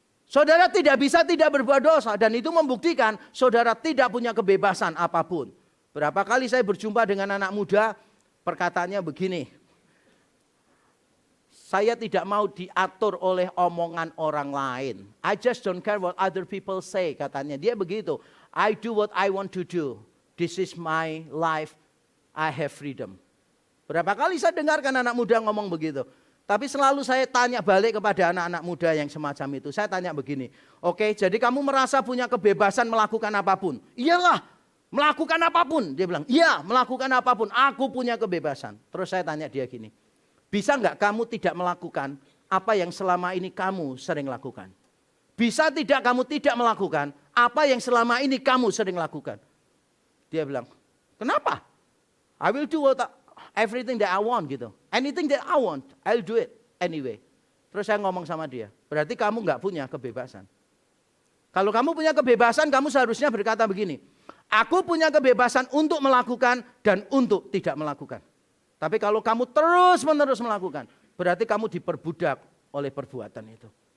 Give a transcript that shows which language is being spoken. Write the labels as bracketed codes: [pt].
[id] Saudara tidak bisa tidak berbuat dosa dan itu membuktikan saudara tidak punya kebebasan apapun. Berapa kali saya berjumpa dengan anak muda, perkataannya begini. Saya tidak mau diatur oleh omongan orang lain. [en] I just don't care what other people say, [id] katanya. Dia begitu. [en] I do what I want to do. This is my life. I have freedom. [id] Berapa kali saya dengarkan anak muda ngomong begitu. Tapi selalu saya tanya balik kepada anak-anak muda yang semacam itu. Saya tanya begini, oke, jadi kamu merasa punya kebebasan melakukan apapun? Iyalah, melakukan apapun. Dia bilang, iya melakukan apapun, aku punya kebebasan. Terus saya tanya dia gini, bisa nggak kamu tidak melakukan apa yang selama ini kamu sering lakukan? Bisa tidak kamu tidak melakukan apa yang selama ini kamu sering lakukan? Dia bilang, kenapa? [en] I will do everything that I want [id] gitu. [en] Anything that I want, I'll do it anyway. [id] Terus saya ngomong sama dia, berarti kamu nggak punya kebebasan. Kalau kamu punya kebebasan, kamu seharusnya berkata begini, aku punya kebebasan untuk melakukan dan untuk tidak melakukan. Tapi kalau kamu terus-menerus melakukan, berarti kamu diperbudak oleh perbuatan itu.